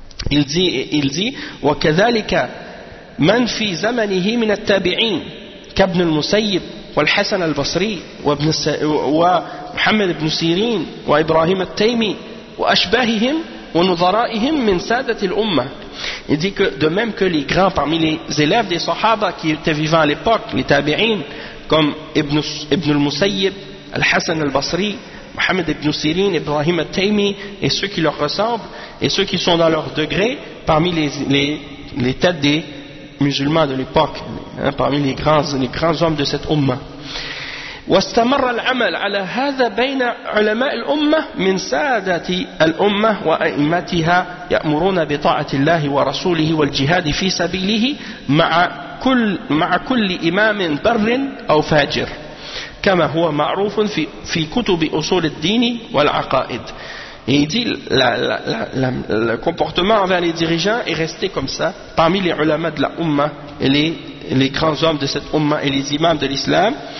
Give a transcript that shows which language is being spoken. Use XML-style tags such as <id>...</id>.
<fr>Il dit</fr> <ar>وكذلك من في زمنه من التابعين كابن المسيب والحسن البصري وابن ومحمد بن سيرين وابراهيم التيمي واشباههم ونظرائهم من سادة الأمة.</ar> <fr>Il dit que de même que les grands parmi les élèves des sahaba qui étaient vivants à l'époque, les tabi'in comme Ibn al-Musayyib, al-Hasan al-Basri, Mohamed ibn Sirin, Ibrahim al-Taymi, et ceux qui leur ressemblent, et ceux qui sont dans leur degré, parmi les têtes des musulmans de l'époque, hein, parmi les grands hommes de cette umma.</fr> <ar>واستمر العمل على هذا بين علماء الأمة من سادة الأمة وأئمتها يأمرون بطاعة الله ورسوله والجهاد في سبيله مع كل إمام بر أو فاجر كما هو معروف في كتب أصول الدين والعقائد.</ar> <fr>Et il dit le comportement envers les dirigeants est resté comme ça parmi les ulama de la umma, les grands hommes de cette umma et les imams de l'islam.</fr>